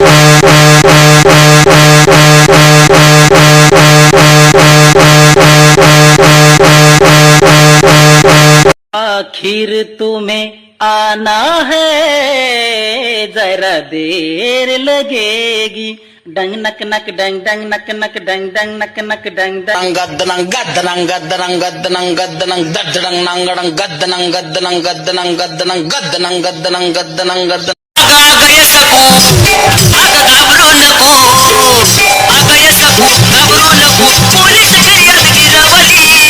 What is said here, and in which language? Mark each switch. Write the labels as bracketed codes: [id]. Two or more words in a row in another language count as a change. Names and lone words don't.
[hi] आखिर तुम्हें आना है जरा देर लगेगी. डंग नक नक डंग डंग नक नक डंग डंग नक नक डंग डंग गद्दनं गद्दनं गद्दनं गद्दनं गद्दनं गद्दनं नंगडं गद्दनं गद्दनं गद्दनं गद्दनं गद्दनं गद्दनं गद्दनं गद्दनं. [mr] अगं सकू अगं घाबरू नको, अगं सकू घाबरू नको, पोलीस फिर्याद गिरवली.